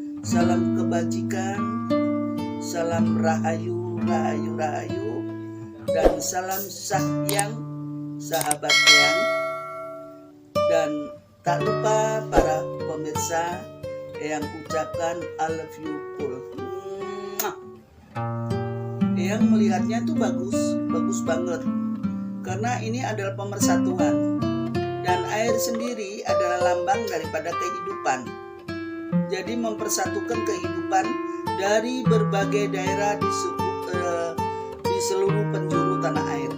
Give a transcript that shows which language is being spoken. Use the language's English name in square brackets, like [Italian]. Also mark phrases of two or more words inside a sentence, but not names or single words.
[Indonesian] salam kebajikan, salam rahayu, rahayu, rahayu, dan salam sahyang, sahabat yang. Dan tak lupa para pemirsa yang ucapkan [English] I love you [Indonesian] full. Yang melihatnya itu bagus banget, karena ini adalah pemersatuan, dan air sendiri adalah lambang daripada kehidupan. Jadi mempersatukan kehidupan dari berbagai daerah di seluruh penjuru tanah air.